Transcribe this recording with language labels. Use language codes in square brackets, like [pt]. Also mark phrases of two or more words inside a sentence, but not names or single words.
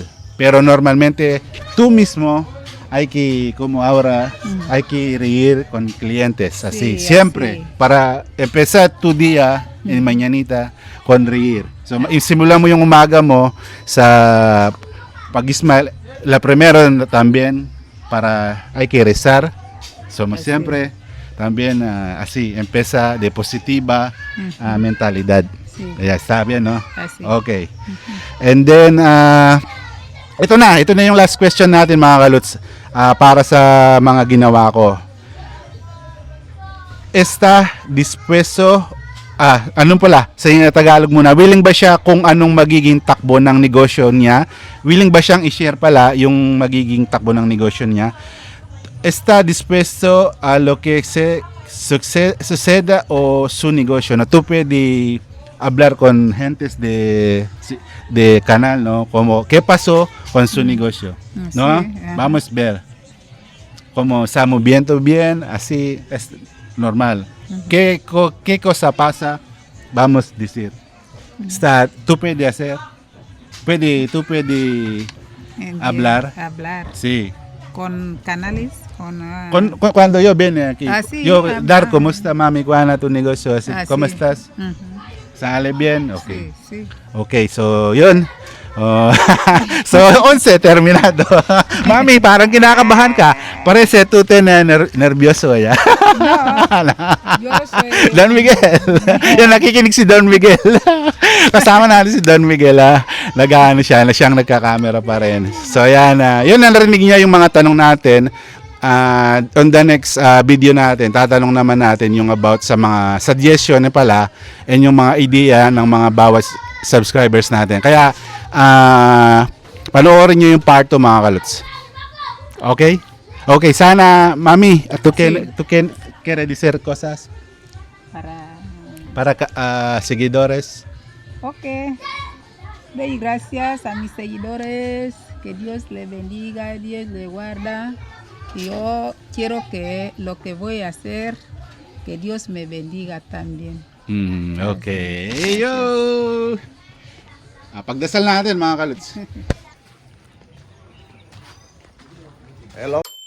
[es] Pero normalmente, tú mismo hay que, como ahora, hay que reír con clientes, así, Sí, siempre, así. para empezar tu día en mañanita con reír. [tl] So, simula mo yung umaga mo sa pag-smile. [es] La primera también, hay que rezar. Somos Así. siempre también así, empieza de positiva mentalidad. Sí. Ya está bien, ¿no? Así. [en] Okay. And then, [tl] ito na yung last question natin mga kaluts para sa mga ginawa ko. [es] Está dispuesto, [tl] anong pala, sa Tagalog muna, willing ba siya kung anong magiging takbo ng negosyo niya? Willing ba siyang i-share pala yung magiging takbo ng negosyo niya? [es] Está dispuesto a lo que suceda o su negosyo. No, tú puedes hablar con gentes de canal, ¿no? Como, ¿qué pasó con su negocio? ¿No? Sí, ajá. Vamos a ver. Como está moviendo bien, así es normal. ¿Qué cosa pasa? Vamos a decir. Tú puedes hacer. Tú puedes hablar. Hablar. Sí. Con canales. Cuando yo viene aquí, Sí, yo hablar. dar cómo está mami, Juana, tu negocio, así, ¿cómo Sí. estás? Ujú. Sale bien? Okay. Sí, sí. [tl] Okay, so yun. Oh, so 11 terminado. Mami, parang kinakabahan ka. [es] Parece tú te nervioso ya. Yo soy... Don Miguel. [tl] Yan, nakikinig si Don Miguel. Kasama natin si Don Miguel. Nag-ano siya, siyang nagka-camera pa rin. So yan, yun narinig niya yung mga tanong natin. [en] On the next video [tl] natin, tatanong naman natin yung about sa mga suggestion pala and yung mga idea ng mga bawat subscribers natin. Kaya, panoorin nyo yung part 2 mga kalots. Okay? Okay, sana, mami, [es] tu quiere decir cosas para seguidores. Ok. Doy gracias a mis seguidores. Que Dios le bendiga, Dios le guarda. Y yo quiero que lo que voy a hacer, que Dios me bendiga también. [en] Okay. Yo! [tl] Pagdasal natin mga kalots. [en] Hello.